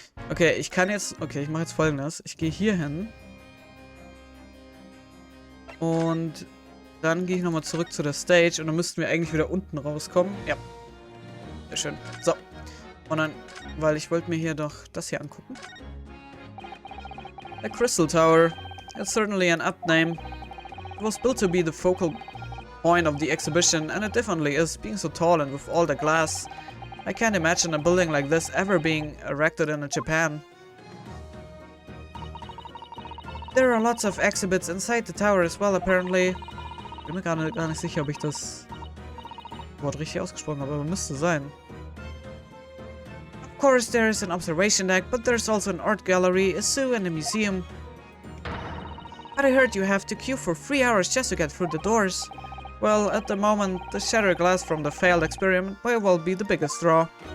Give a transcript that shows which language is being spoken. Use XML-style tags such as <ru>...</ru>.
<de>Okay, ich kann jetzt... Okay, ich mache jetzt Folgendes. Ich gehe hier hin. Und dann gehe ich nochmal zurück zu der Stage. Und dann müssten wir eigentlich wieder unten rauskommen. Ja. Sehr schön. So. Und dann... Weil ich wollte mir hier doch das hier angucken.</de> <en>The Crystal Tower. It's certainly an apt name. It was built to be the focal point of the exhibition, and it definitely is, being so tall and with all the glass. I can't imagine a building like this ever being erected in Japan. There are lots of exhibits inside the tower as well, apparently.</en> <de>Ich bin mir gar nicht sicher, ob ich das Wort richtig ausgesprochen habe, aber müsste sein.</de> <en>Of course, there is an observation deck, but there's also an art gallery, a zoo, and a museum. But I heard you have to queue for 3 hours just to get through the doors. Well, at the moment, the shattered glass from the failed experiment may well be the biggest draw.</en>